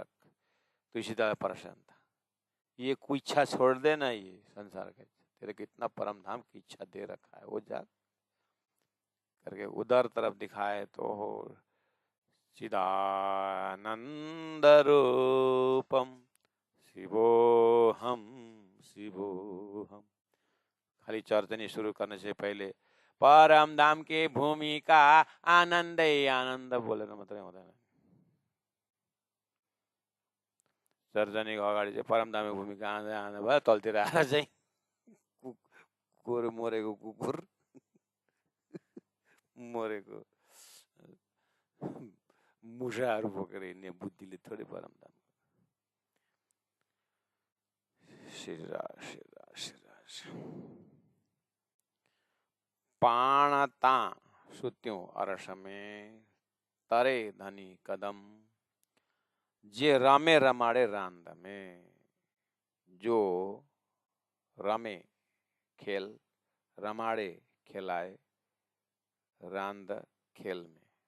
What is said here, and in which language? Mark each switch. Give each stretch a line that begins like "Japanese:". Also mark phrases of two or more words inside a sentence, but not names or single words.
Hindi: तो इसी तरह परेशान था, ये कोई इच्छा छोड़ दे ना, ये संसार का तेरे को इतना परम धाम की इच्छा दे रखा है, वो जा करके उधर तरफ दिखाए तो हो
Sanskrit: चिदानंद रूपम शिवोहम शिवोहम।
Hindi: खाली चर्चनी शुरू करने से पहले परम धाम की भूमि का आनंद ही आनंद बोले ना
Nepali: मतलब हुँदैन। चर्चनीको अगाडि चाहिँ परम धामको भूमिका आनन्द आनन्द भयो, तलतिर आएर चाहिँ कुकुर मरेको कुकुर मरेको मुसाहरू बोकेर हिँड्ने बुद्धिले थोरै परम धाम।
Sindhi: पाणता सुत्यूं अरस में तरे धनी कदम, जे रमे रमाड़े रांद में।
Hindi: जो रमे खेल, रमाड़े खिलाए, रांद खेल में।